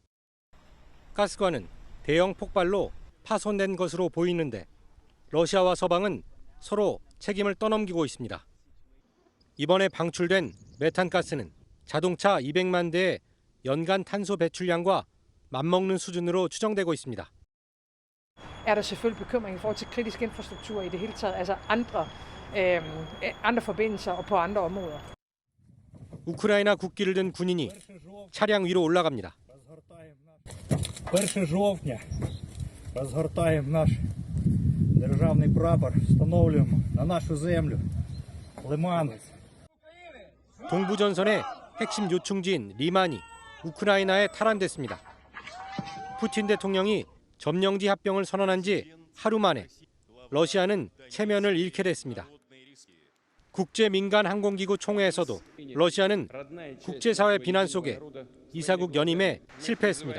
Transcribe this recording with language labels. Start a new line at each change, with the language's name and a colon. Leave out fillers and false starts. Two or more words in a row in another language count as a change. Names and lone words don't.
Korean: 가스관은 대형 폭발로 파손된 것으로 보이는데 러시아와 서방은 서로 책임을 떠넘기고 있습니다. 이번에 방출된 메탄가스는 자동차 200만 대의 연간 탄소 배출량과 맞먹는 수준으로 추정되고 있습니다.
Danish: Er der selvfølgelig bekymring i forhold til kritisk infrastruktur i det hele taget, altså andre forbindelser og på andre områder.
Korean: 우크라이나 국기를 든 군인이 차량 위로 올라갑니다.
Ukrainian: 1 жовтня розгортаємо наш державний прапор, встановлюємо на нашу землю Лиман.
Korean: 동부전선의 핵심 요충지인 리만이 우크라이나에 탈환됐습니다. 푸틴 대통령이 점령지 합병을 선언한 지 하루 만에 러시아는 체면을 잃게 됐습니다. 국제민간항공기구 총회에서도 러시아는 국제사회 비난 속에 이사국 연임에 실패했습니다.